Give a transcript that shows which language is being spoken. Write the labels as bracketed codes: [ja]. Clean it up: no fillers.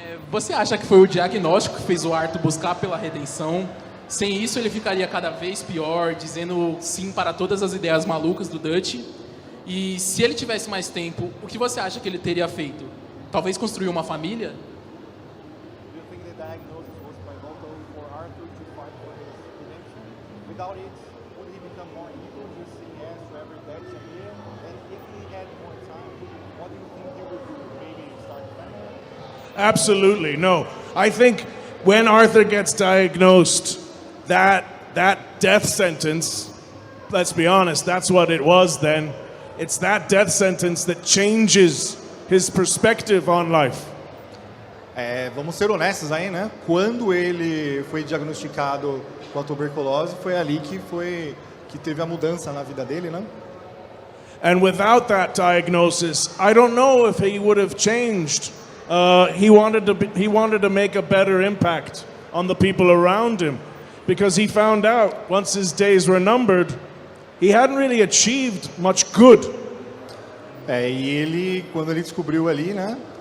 [pt] Você acha que foi o diagnóstico que fez o Arthur buscar pela redenção? Sem isso, ele ficaria cada vez pior, dizendo sim para todas as ideias malucas do Dutch. E se ele tivesse mais tempo, o que você acha que ele teria feito? Talvez construir uma família? [en] Do you think the diagnosis was pivotal for Arthur to fight for without it, would he become more evil, just saying yes to every question here? And if he had more time, what do you think he would do? Maybe start a family? Absolutely, no. I think when Arthur gets diagnosed, that death sentence, let's be honest, that's what it was then. It's that death sentence that changes his perspective on life. [pt] Vamos ser honestos aí, né? Quando ele foi diagnosticado com a tuberculose, foi ali que teve a mudança na vida dele, né? [en] And without that diagnosis, I don't know if he would have changed. He wanted to make a better impact on the people around him, because he found out once his days were numbered, he hadn't really achieved much good. [pt] E ele, quando ele descobriu ali, né?